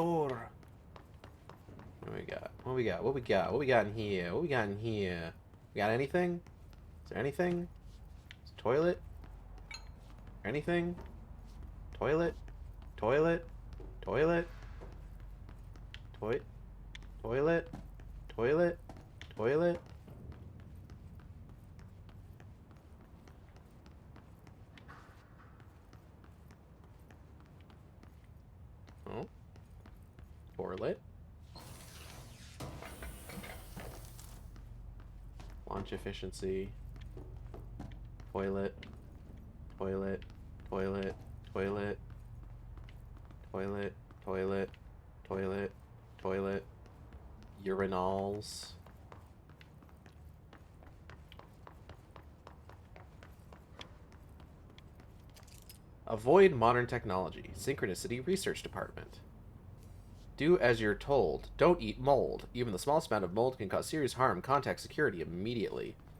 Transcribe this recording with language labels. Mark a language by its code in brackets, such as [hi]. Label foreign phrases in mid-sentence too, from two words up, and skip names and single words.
[en] What we got? What we got? What we got? What we got in here? What we got in here? We got anything? Is there anything? Is it toilet? Anything? Toilet? Toilet? Toilet? Toilet? Toilet? Toilet? Oh. Toilet. Launch efficiency. Toilet. Toilet. Toilet. Toilet. Toilet. Toilet. Toilet. Toilet. Urinals. Avoid modern technology. Synchronicity Research Department. Do as you're told. Don't eat mold. Even the smallest amount of mold can cause serious harm. Contact security immediately.